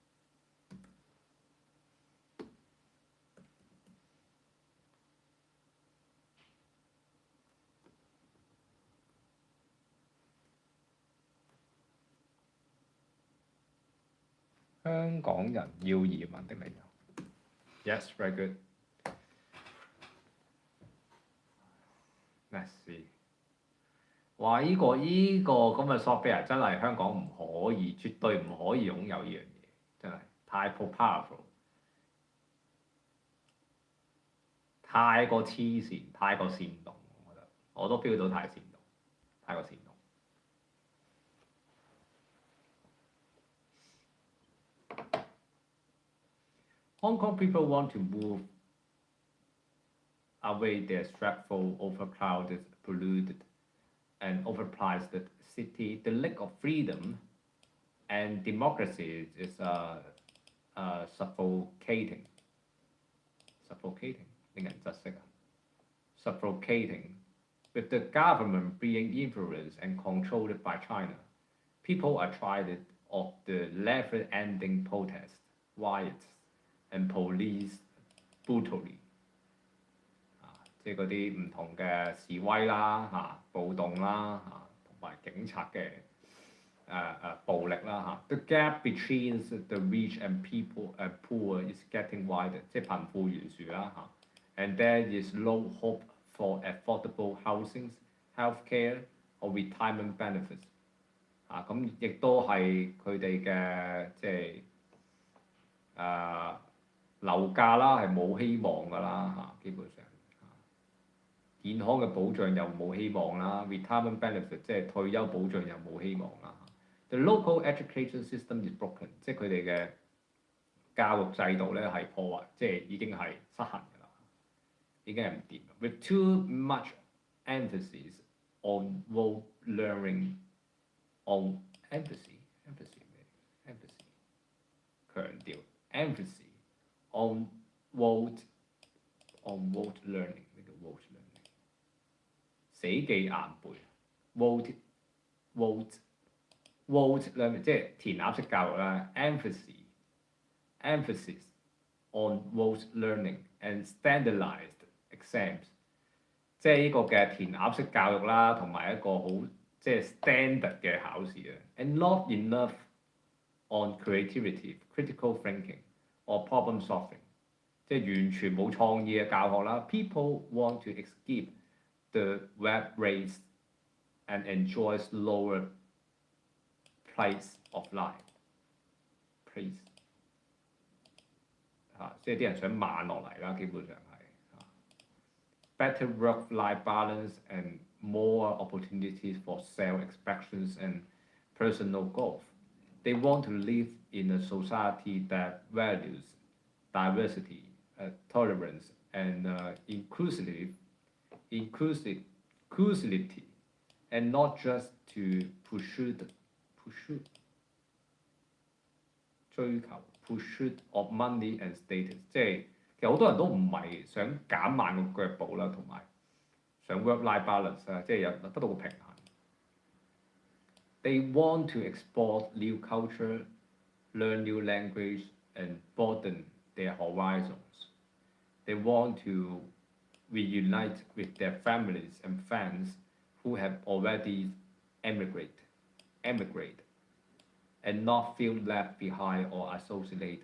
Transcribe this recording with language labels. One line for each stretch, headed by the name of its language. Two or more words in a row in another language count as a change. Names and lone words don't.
Cantonese: 香港人要移民的理由。
English: Yes, very good. Let's see.
Cantonese: 哇！依個咁嘅 software 真係香港唔可以，絕對唔可以擁有呢樣嘢，真係太 powerful，太過黐線，太過煽動，我覺得我都 feel 到太煽動，太過煽動。
English: Hong Kong people want to move away their stressful, overcrowded, polluted, and overpriced city. The lack of freedom and democracy is suffocating.
Cantonese: Suffocating 令人窒息啊 ！Suffocating.
English: With the government being influenced and controlled by China, people are tired of the never-ending protests, riots, and police brutality。
Cantonese: 即係嗰啲唔同嘅示威啦、暴動啦、同埋警察嘅暴力啦。
English: The gap between the rich and poor is getting wider，
Cantonese: 即係貧富懸殊啦。
English: And there is no hope for affordable housing, healthcare or retirement benefits。
Cantonese: 咁亦都係佢哋嘅即係樓價啦，係冇希望㗎啦基本上。健康嘅保障又冇希望啦 ，
English: retirement benefit
Cantonese: 即係退休保障又冇希望啦。
English: The local education system is broken，
Cantonese: 即係佢哋嘅教育制度咧係破壞，即係已經係失衡㗎啦，已經係唔掂。
English: With too much emphasis on rote learning,
Cantonese: on emphasis 強調 emphasis on rote learning，咩叫
English: rote learning？
Cantonese: 死記硬背 ，
English: rote learning
Cantonese: 即係填鴨式教育啦。
English: emphasis on rote learning and standardized exams，
Cantonese: 即係呢個嘅填鴨式教育啦，同埋一個好即係 standard 嘅考試啊。
English: And not enough on creativity, critical thinking or problem solving，
Cantonese: 即係完全冇創意嘅教學啦。
English: People want to escape the rat race and enjoys lower price of life。
Cantonese: 即係啲人想慢落嚟啦，基本上係。
English: Better work-life balance and more opportunities for self-expression and personal growth. They want to live in a society that values diversity, tolerance, and inclusivity, and not just to pursue 追求 pursuit of money and status，
Cantonese: 即係其實好多人都唔係想減慢個腳步啦，同埋想
English: work-life balance
Cantonese: 啦，即係有得到個平衡。
English: They want to explore new culture, learn new language, and broaden their horizons. They want to reunite with their families and friends who have already emigrated, and not feel left behind or isolated.